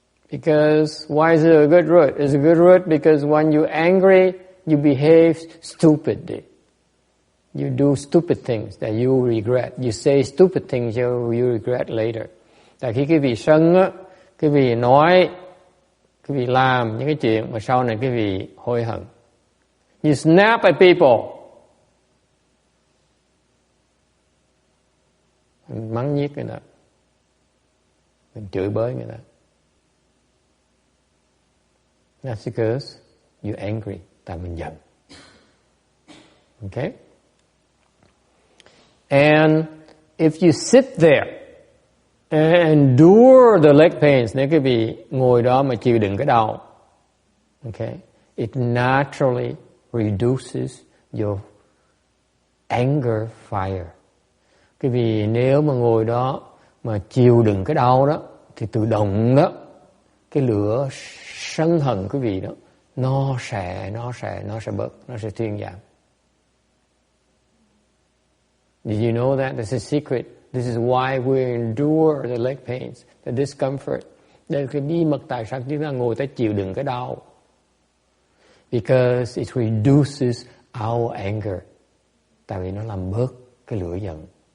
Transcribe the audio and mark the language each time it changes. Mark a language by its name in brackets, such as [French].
[English] Because why is it a good route? It's a good route because when you're angry, you behave stupidly. You do stupid things that you regret. You say stupid things you regret later. [Vietnamese] Tại khi quý vị sân á, quý vị nói, quý vị làm những cái chuyện mà sau này quý vị hối hận. [English] You snap at people. [Vietnamese] Mình mắng nhiếc người ta. Mình chửi bới người ta. [English] That's because you're angry. [Vietnamese] Tại mình giận. Okay? [English] And if you sit there and endure the leg pains, [Vietnamese] nếu quý vị ngồi đó mà chịu đựng cái đau, [English] okay, it naturally reduces your anger fire. [Vietnamese] Quý vị nếu mà ngồi đó mà chịu đựng cái đau đó, thì tự động đó, cái lửa sân hận quý vị đó, nó sẽ bớt, nó sẽ thuyên giảm. [English] Did you know that? That's a secret. This is why we endure the leg pains, the discomfort. [Vietnamese] Đây là cái bí mật tại sao chúng ta ngồi ta chịu đựng cái đau. [English] Because it reduces our anger. [Vietnamese] Tại vì nó làm bớt cái lửa giận.